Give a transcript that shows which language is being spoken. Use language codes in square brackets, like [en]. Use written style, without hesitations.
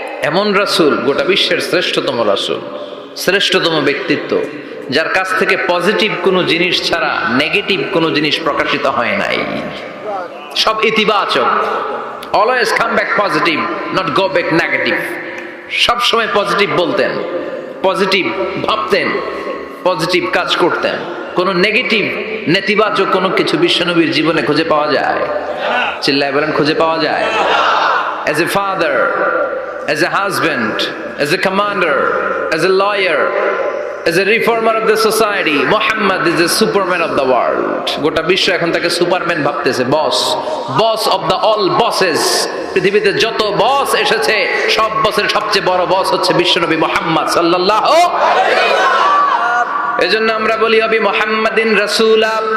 [bn] এমন রাসূল, গোটা বিশ্বের শ্রেষ্ঠতম রাসূল, শ্রেষ্ঠতম ব্যক্তিত্ব, যার কাছ থেকে পজিটিভ কোনো জিনিস ছাড়া নেগেটিভ কোনো জিনিস প্রকাশিত হয় নাই, সব ইতিবাচক। [en] Always come back positive, not go back negative. [bn] সব সময় পজিটিভ বলতেন, পজিটিভ ভাবতেন, পজিটিভ কাজ করতেন। কোন নেগেটিভ, নেতিবাচক কোনো কিছু বিশ্বনবীর জীবনে খুঁজে পাওয়া যায়? চিল্লায় বলেন, খুঁজে পাওয়া যায়? [en] As a father, as a husband, as a commander, as a lawyer, as a reformer of the society, Muhammad is the superman of the world. [bn] গোটা বিশ্ব এখন তাকে সুপারম্যান ভাবতেছে, বস, [en] Boss of the all bosses. [bn] পৃথিবীতে যত বস এসেছে, সব বসের সবচেয়ে বড় বস হচ্ছে বিশ্বনবী মুহাম্মদ সাল্লাল্লাহু আলাইহি ওয়াসাল্লাম। এজন্য আমরা বলি [ar] আবি মুহাম্মাদিন রাসূলা,